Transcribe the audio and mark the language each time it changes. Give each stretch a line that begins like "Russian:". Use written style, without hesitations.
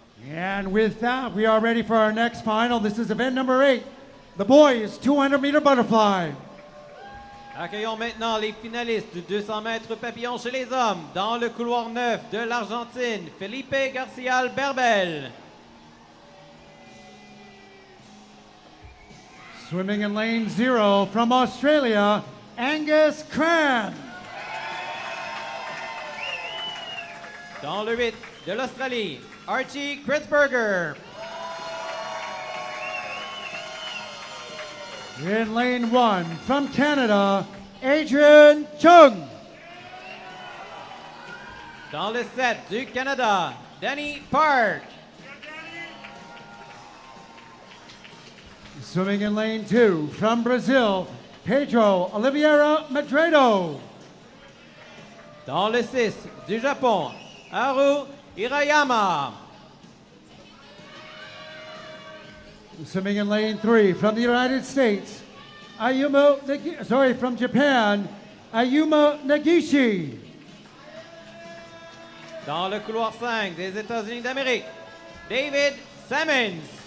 English: And with that, we are ready for our next final. This is event number 8, the boys 200-meter butterfly.
French: Accueillons maintenant les finalistes du 200 mètres papillon chez les hommes. Dans le couloir 9 de l'Argentine, Felipe Garcia Berbel.
English: Swimming in lane 0 from Australia, Angus Cran.
French: Dans le 8 de l'Australie, Archie Kritzberger.
English: In lane 1 from Canada, Adrian Chung.
French: Dans le 7 du Canada, Danny Park.
English: Swimming in lane 2 from Brazil, Pedro Oliveira Madredo.
French: Dans le 6 du Japon, Haru Hirayama.
English: Swimming in lane 3 from the United States, from Japan, Ayuma Nagishi.
French: Dans le couloir 5 des États-Unis d'Amérique, David Sammons.